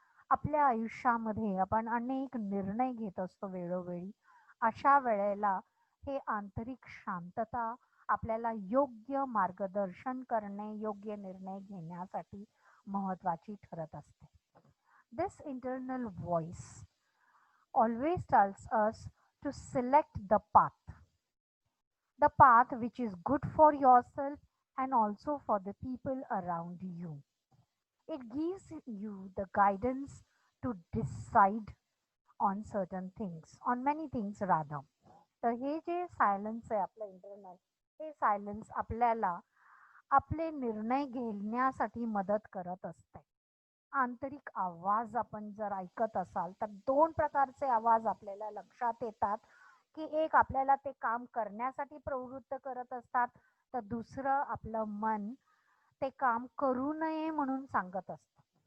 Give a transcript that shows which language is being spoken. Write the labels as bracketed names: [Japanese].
[Marathi] आपल्या आयुष्यामध्ये आपण अनेक निर्णय घेत असतो वेळोवेळी. अशा वेळेला हे आंतरिक शांतता आपल्याला योग्य मार्गदर्शन करणे, योग्य निर्णय घेण्यासाठी महत्वाची ठरत असते. [English] This internal voice always tells us to select the path which is good for yourself and also for the people around you. It gives you the guidance to decide on certain things, on many things rather. [Marathi] तर हे जे silence आहे आपलं internal, हे silence आपल्याला आपले निर्णय घेण्यासाठी मदत करत असते. आंतरिक आवाज आपण जर ऐकत असाल तर दोन प्रकारचे आवाज आपल्याला लक्षात येतात, की एक आपल्याला ते काम करण्यासाठी प्रवृत्त करत असतात, तर दुसरं आपलं मन ते काम करू नये म्हणून सांगत असतं.